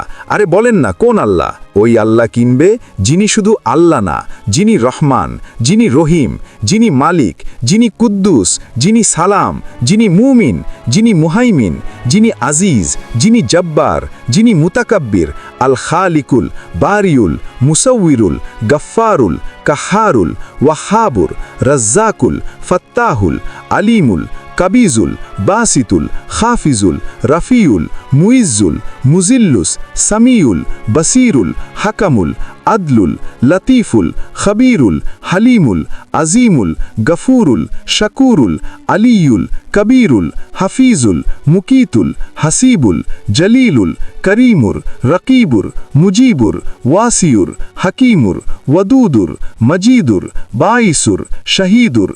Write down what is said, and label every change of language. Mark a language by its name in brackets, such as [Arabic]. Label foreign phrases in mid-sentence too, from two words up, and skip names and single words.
[Bangla] আরে বলেন না কোন আল্লাহ? ওই আল্লাহ কিনবে যিনি শুধু আল্লাহ না, যিনি রহমান, যিনি রহিম, যিনি মালিক, যিনি কুদ্দুস, যিনি সালাম, যিনি মুমিন, যিনি মুহাইমিন, যিনি আজিজ, যিনি জব্বার, যিনি মুতাকাব্বির, আল খালিকুল, বারিউল, মুসাউইরুল, গফফারুল, কাহারুল, ওয়াহাবুর, রাজ্জাকুল, ফত্তাহুল, আলিমুল, কাবিজুল, বাসিতুল, খাফিজুল, রফিউল, মুইজ্জুল, মুজিল্লুস, সামিউল, বসিরুল, হাকামুল, আদলুল, লতিফুল, খবীরুল, হালিমুল, আজিমুল, গফুরুল, শাকুরুল, আলিয়ুল, কবীরুল, হাফিজুল, মুকিতুল, হাসিবুল, জলিলুল, করিমুর, রকিবুর, মুজিবুর, ওয়াসিউর, হাকিমুর, ওয়াদুদুর, মজিদুর, বাইসুর, শহীদুর,